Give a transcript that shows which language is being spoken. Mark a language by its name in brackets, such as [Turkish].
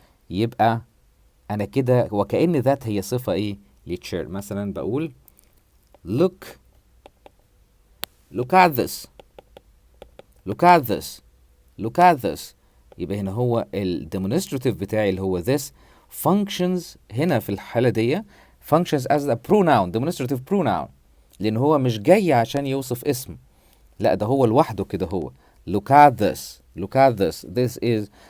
[Arabic] يبقى انا كده وكأن that هي صفة ايه للchair. [English] مثلا بقول look at this. [Arabic] يبقى هنا هو الdemonstrative بتاعي اللي هو this functions هنا في الحالة دي [English] functions as a pronoun، [Arabic] demonstrative pronoun، لأن هو مش جاي عشان يوصف اسم، لا ده هو لوحده كده. [English] هو look at this this is.